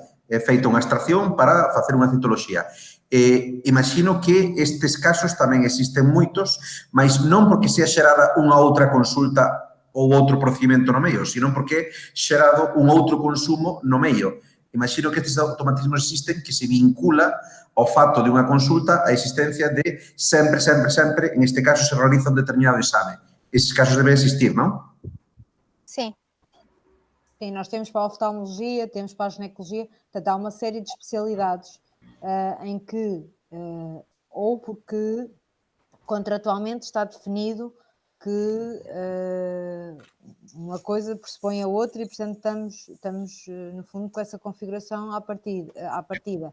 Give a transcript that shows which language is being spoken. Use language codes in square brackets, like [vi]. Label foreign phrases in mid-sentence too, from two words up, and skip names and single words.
[gl] É feita unha extracción para facer unha citoloxía. Imagino que estes casos tamén existen moitos, mas non porque sea xerada unha outra consulta ou outro procedimento no medio, sino porque é xerado un outro consumo no medio. Imagino que estes automatismos existen que se vincula ao fato de unha consulta a existencia de sempre, en este caso se realiza un determinado exame. Esses casos deben existir, non? [pt] Sim. Sim, nós temos para a oftalmologia, temos para a ginecologia, portanto há uma série de especialidades em que, ou porque contratualmente está definido que uma coisa pressupõe a outra e, portanto, estamos no fundo, com essa configuração à partida.